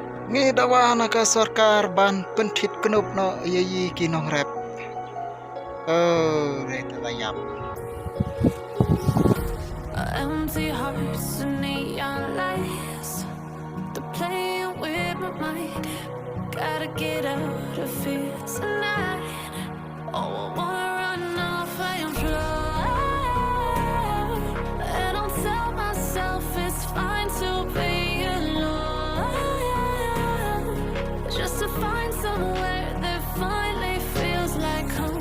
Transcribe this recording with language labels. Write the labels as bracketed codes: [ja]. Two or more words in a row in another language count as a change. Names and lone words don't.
[kha] Ngi dawa naka sarkar ban penthit knup no iangi ki nongrep. Reta layap. [en] Empty hearts and neon lights, they're playing with my mind. Gotta get out of here tonight. Oh, I wanna run off and fly, and I'll tell myself it's fine to be alone, just to find somewhere that finally feels like home.